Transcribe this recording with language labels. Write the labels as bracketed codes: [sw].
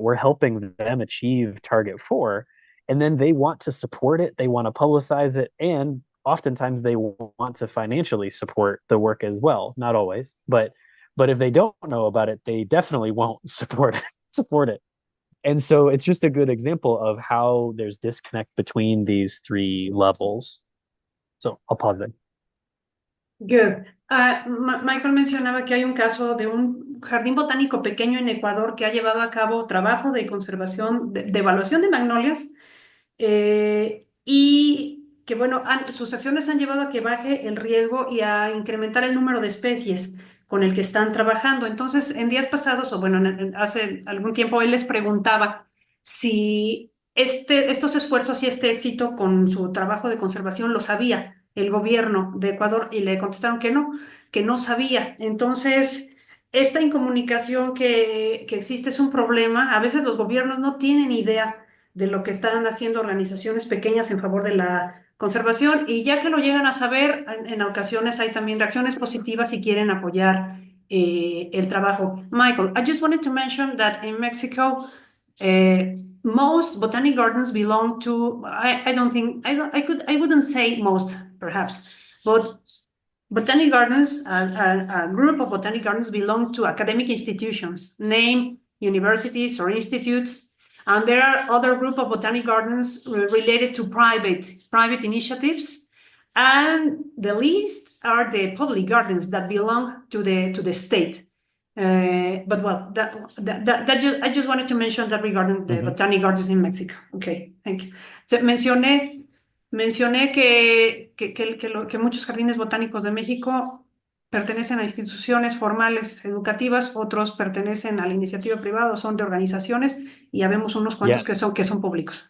[en] We're helping them achieve Target 4, and then they want to support it, they want to publicize it, and oftentimes they want to financially support the work as well. Not always, but if they don't know about it, they definitely won't support it. And so it's just a good example of how there's disconnect between these three levels. So I'll pause there. Good. [es] Michael mencionaba que hay un caso de un jardín botánico pequeño en Ecuador que ha llevado a cabo trabajo de conservación, de evaluación de magnolias, y que, bueno, sus acciones han llevado a que baje el riesgo y a incrementar el número de especies con el que están trabajando. Entonces, en días pasados, o bueno, hace algún tiempo, él les preguntaba si estos esfuerzos y este éxito con su trabajo de conservación lo sabía el gobierno de Ecuador, y le contestaron que no sabía. Entonces, esta incomunicación que existe es un problema. A veces los gobiernos no tienen idea de lo que están haciendo organizaciones pequeñas en favor de la conservación, y ya que lo llegan a saber, en ocasiones hay también reacciones positivas y quieren apoyar el trabajo. [en] Michael, I just wanted to mention that in Mexico, most botanic gardens belong to, I don't think, I wouldn't say most, perhaps, but botanic gardens, a group of botanic gardens belong to academic institutions, name universities or institutes, and there are other group of botanic gardens related to private initiatives, and the least are the public gardens that belong to the state. But well, I just wanted to mention that regarding the botanic gardens in Mexico. Okay, thank you. [es] So, mencioné que muchos jardines botánicos de México pertenecen a instituciones formales educativas, otros pertenecen a la iniciativa privada, son de organizaciones, y ya vemos unos cuantos que son públicos.